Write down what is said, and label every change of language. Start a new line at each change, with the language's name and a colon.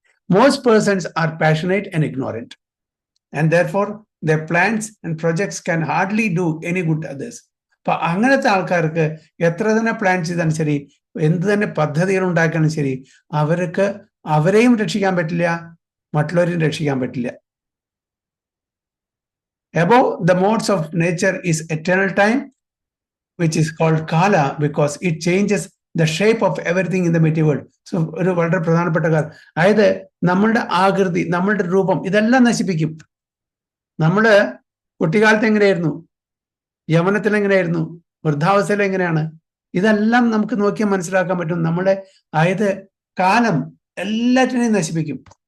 English: Most persons are passionate and ignorant and therefore their plans and projects can hardly do any good to others.
Malayalam: അപ്പൊ അങ്ങനത്തെ ആൾക്കാർക്ക് എത്ര തന്നെ plan ചെയ്താലും ശരി, എന്ത് തന്നെ പദ്ധതികൾ ഉണ്ടാക്കാനും ശരി, അവർക്ക് അവരെയും രക്ഷിക്കാൻ പറ്റില്ല, മറ്റുള്ളവരെയും രക്ഷിക്കാൻ പറ്റില്ല.
English: Above the modes of nature is eternal time, which is called Kala because it changes the shape of everything in the material world.
Malayalam: So ഒരു വളരെ പ്രധാനപ്പെട്ട കാര്യം, അതായത് നമ്മളുടെ ആകൃതി, നമ്മളുടെ രൂപം ഇതെല്ലാം നശിപ്പിക്കും. നമ്മള് കുട്ടിക്കാലത്ത് എങ്ങനെയായിരുന്നു, യൗവനത്തിൽ എങ്ങനെയായിരുന്നു, വൃദ്ധാവസ്ഥയിൽ എങ്ങനെയാണ്, ഇതെല്ലാം നമുക്ക് നോക്കിയാൽ മനസ്സിലാക്കാൻ പറ്റും. നമ്മുടെ അതായത് കാലം എല്ലാറ്റിനെയും നശിപ്പിക്കും.